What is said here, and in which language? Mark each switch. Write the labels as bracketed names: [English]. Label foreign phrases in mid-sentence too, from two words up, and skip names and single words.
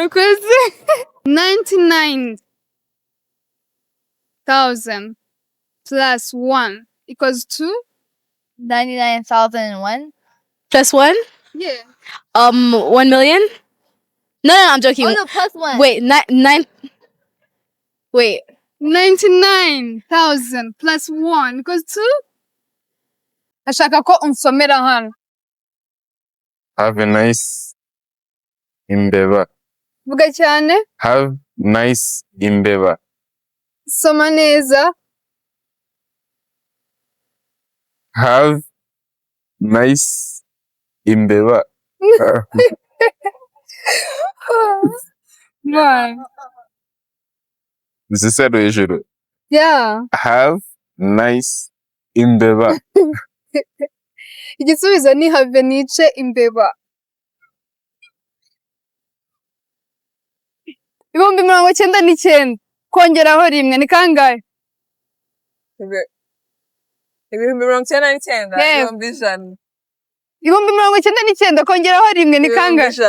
[English] 99,000 plus 1 equals 2. 99,001. Plus 1? Yeah. 1 million? No, I'm joking. Oh no, plus 1. Wait, wait. 99,000 plus 1 equals 2. [Kinyarwanda] Ashaka ko unsomera hano. [English] Have a nice imbeba. [Kinyarwanda] Vuga cyane. [English] Have nice imbeba. [Kinyarwanda] Soma neza. [English] Have nice imbeba. Right. [Kinyarwanda] Zisero hejuru. [English] Yeah. Have nice imbeba. [Kinyarwanda] Igisubizo ni [English] have nice [Kinyarwanda] imbeba. 99,000 kongeraho rimwe ni kangahe? 99,000 ibihumbi ijana. 99,000 kongeraho rimwe ni kangahe?